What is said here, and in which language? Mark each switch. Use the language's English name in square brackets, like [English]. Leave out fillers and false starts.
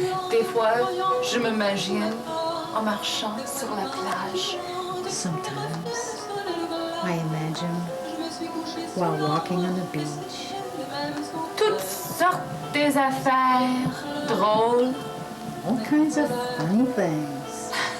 [French] Des fois, je m'imagine en marchant sur la plage. [English] Sometimes I imagine while walking on the beach. [French] Toutes sortes des affaires drôles. [English] All kinds of funny things.